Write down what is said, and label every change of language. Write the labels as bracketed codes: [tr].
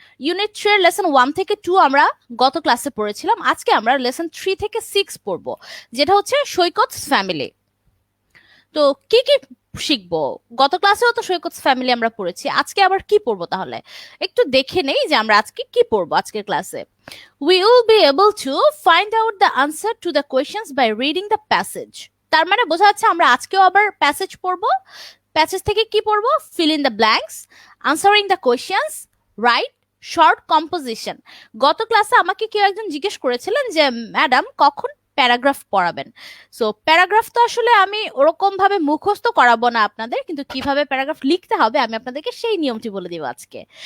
[bn] Unit 3 এর lesson 1 থেকে 2 আমরা গত ক্লাসে পড়েছিলাম। আজকে আমরা লেসন 3 থেকে 6 পড়বো, যেটা হচ্ছে সৈকত ফ্যামিলি। তো কি কি শিখবো? গত ক্লাসেও তো সৈকত ফ্যামিলি আমরা পড়েছি, আজকে আবার কি পড়বো তাহলে? একটু দেখে নেই যে আমরা আজকে কি পড়বো আজকের ক্লাসে। [en] We will be able to find out the answer to the questions by reading the passage. [bn] তার মানে বোঝা যাচ্ছে আমরা আজকেও আবার প্যাসেজ পড়বো। প্যাসেজ থেকে কি পড়বো? [en] fill in the blanks, answering the questions, write short composition. [bn] গত ক্লাসে আমাকে কেউ একজন জিজ্ঞেস করেছিলেন যে ম্যাডাম কখন প্যারাগ্রাফ পড়াবেন। সো প্যারাগ্রাফ তো আসলে আমি ওরকম ভাবে মুখস্থ করাবো না আপনাদের, কিন্তু কিভাবে প্যারাগ্রাফ লিখতে হবে আমি আপনাদেরকে সেই নিয়মটি বলে দিব আজকে।